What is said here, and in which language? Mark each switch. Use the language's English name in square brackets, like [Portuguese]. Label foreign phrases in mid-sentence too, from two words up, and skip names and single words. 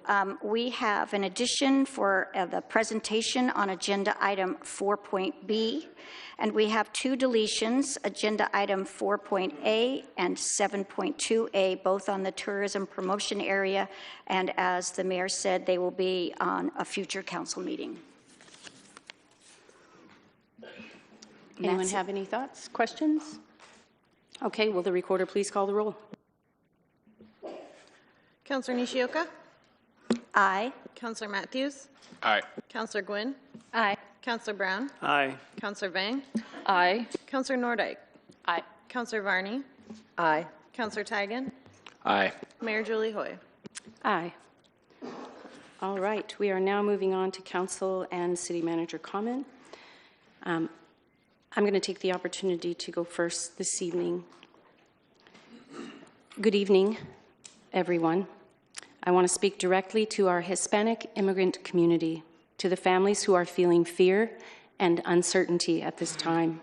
[English] We have an addition for the presentation on agenda item 4.B, and we have two deletions, agenda item 4.A and 7.2A, both on the tourism promotion area, and as the mayor said, they will be on a future council meeting. Anyone That's it. have any thoughts, questions? Okay, will the recorder please call the roll? Councilor Nishioka? Aye. Councilor Matthews? Aye. Councilor Gwynn? Aye. Councilor Brown? Aye. Councilor Vang? Aye. Councilor Nordyke? Aye. Councilor Varney? Aye. Councilor Tigan? Aye. Mayor Julie Hoy. Aye. All right, we are now moving on to council and city manager comment. I'm going to take the opportunity to go first this evening. Good evening, everyone. I want to speak directly to our Hispanic immigrant community, to the families who are feeling fear and uncertainty at this time.